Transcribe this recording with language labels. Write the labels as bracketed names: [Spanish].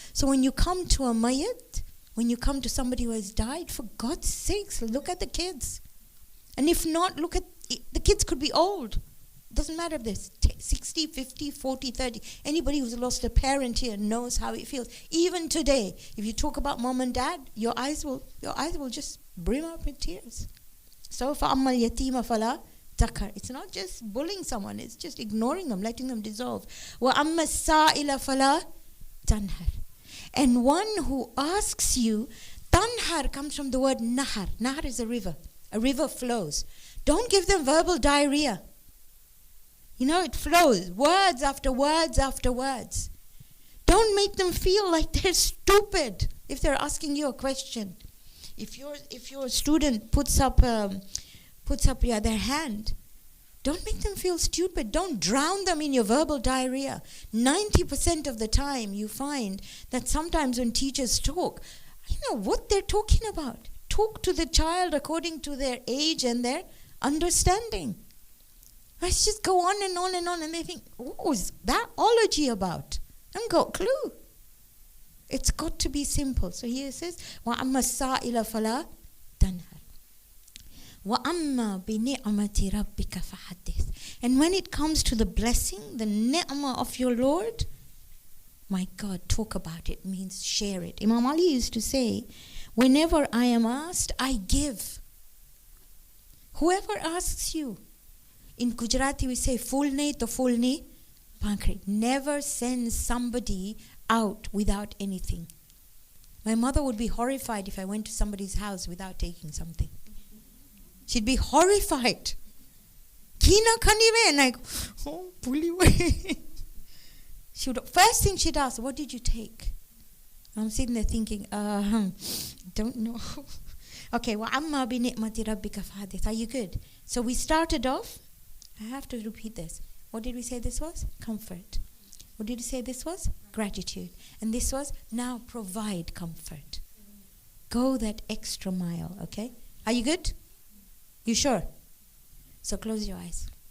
[English] So when you come to a mayyit, when you come to somebody who has died, for God's sakes, look at the kids. And if not, look at, the kids could be old. Doesn't matter if they're 60, 50, 40, 30. Anybody who's lost a parent here knows how it feels. Even today, if you talk about mom and dad, your eyes will just brim up with tears. [Arabic] So, فَأَمَّا الْيَتِيمَ فَلَا تَقْهَرْ. [English] It's not just bullying someone, it's just ignoring them, letting them dissolve. [Arabic] وَأَمَّا السَّائِلَ فَلَا تَنْهَرْ. [English] And one who asks you, tanhar comes from the word nahar. Nahar is a river. A river flows. Don't give them verbal diarrhea. You know, it flows, words after words after words. Don't make them feel like they're stupid if they're asking you a question. If your student puts up their hand, don't make them feel stupid. Don't drown them in your verbal diarrhea. 90% of the time you find that sometimes when teachers talk, you know what they're talking about. Talk to the child according to their age and their understanding. Let's just go on and on and on, and they think, what was that ology about? I've got a clue. It's got to be simple. So here it says, [Arabic] وَأَمَّا السَّائِلَ فَلَا تَنْهَرْ وَأَمَّا بِنِعْمَةِ رَبِّكَ فَحَدِّثْ. [English] And when it comes to the blessing, the ni'mah of your Lord, my God, talk about it, means share it. Imam Ali used to say, whenever I am asked, I give. Whoever asks you, in Gujarati we say, [Gujarati] fulne to fulne pankre. [English] Never send somebody out without anything. My mother would be horrified if I went to somebody's house without taking something. She'd be horrified. [Gujarati] Kina kanive, [English] and I go, oh, puli way. First thing she'd ask, what did you take? I'm sitting there thinking, don't know. [Arabic] Okay, وَعَمَّا بِنِعْمَةِ رَبِّكَ فَحَدِّثْ. [English] Are you good? So we started off, I have to repeat this. What did we say this was? Comfort. What did we say this was? Gratitude. And this was, now provide comfort. Go that extra mile, okay? Are you good? You sure? So close your eyes.